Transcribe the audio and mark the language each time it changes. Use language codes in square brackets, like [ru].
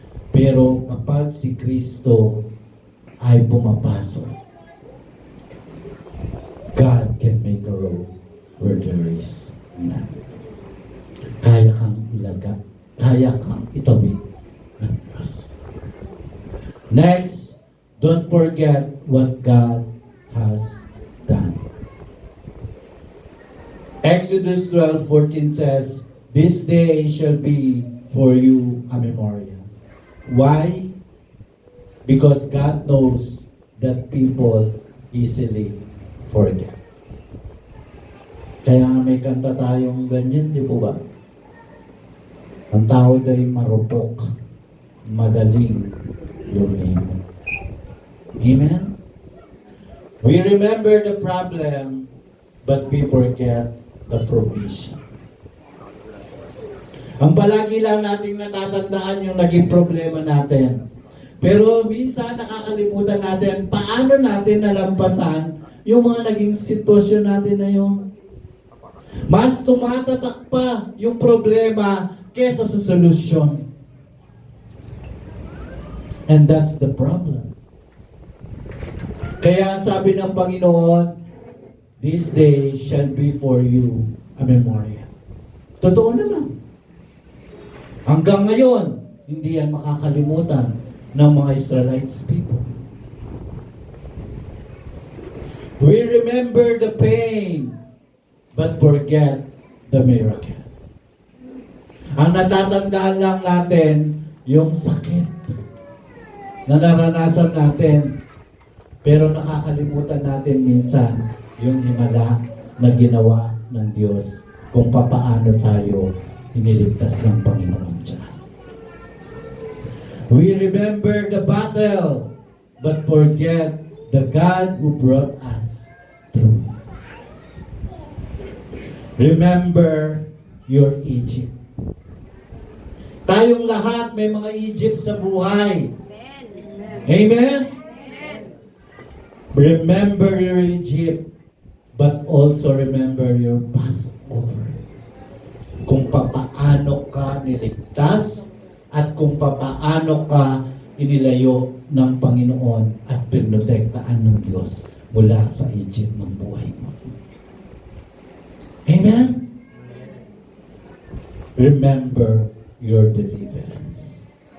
[tl] Pero kapag si Kristo ay pumapasok, [en] God can make a road where there is none. [tl] Kaya kang ilaga. Kaya kang itabi ng Diyos. [en] Next, don't forget what God has done. Exodus 12:14 says, "This day shall be for you a memorial." Why? Because God knows that people easily forget. [tl] Kaya nga may kanta tayong ganyan, di po ba? Ang tawag ay marupok, madaling lumimot. Amen? [en] We remember the problem, but we forget the provision. [tl] Ang palagi lang nating natatandaan yung naging problema natin. Pero minsan nakakalimutan natin paano natin nalampasan yung mga naging sitwasyon natin na yun. Mas tumatatak pa yung problema kesa sa solusyon. [en] And that's the problem. [tl] Kaya sabi ng Panginoon, [en] this day shall be for you a memorial. [tl] Totoo naman. Hanggang ngayon, hindi yan makakalimutan ng mga Israelites people. [en] We remember the pain, but forget the miracle. [tl] Ang natatandaan lang natin, yung sakit na naranasan natin. Pero nakakalimutan natin minsan yung himala na ginawa ng Diyos kung papaano tayo iniligtas ng Panginoon dyan. [en] We remember the battle, but forget the God who brought us through. Remember your Egypt. [tl] Tayong lahat may mga Egypt sa buhay. Amen? [en] Remember your Egypt, but also remember your Passover. [tl] Kung papaano ka niligtas at kung papaano ka inilayo ng Panginoon at pinotektaan ng Diyos mula sa Egypt ng buhay mo. Amen? [en] Remember your deliverance.